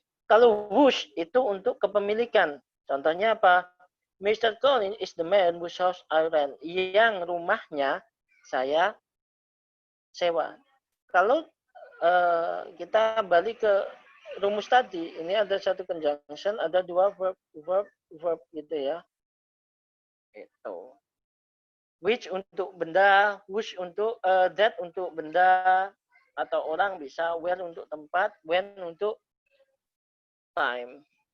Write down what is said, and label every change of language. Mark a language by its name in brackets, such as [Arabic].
[Indonesian] Kalau whose itu untuk kepemilikan. Contohnya apa? Mr. [English] Collins is the man whose house I rent. [Indonesian] Yang rumahnya saya sewa. Kalau kita balik ke rumus tadi, ini ada satu conjunction, ada dua verb gitu ya. Itu. Which untuk benda, whose untuk that untuk benda atau orang bisa, where untuk tempat, when untuk time.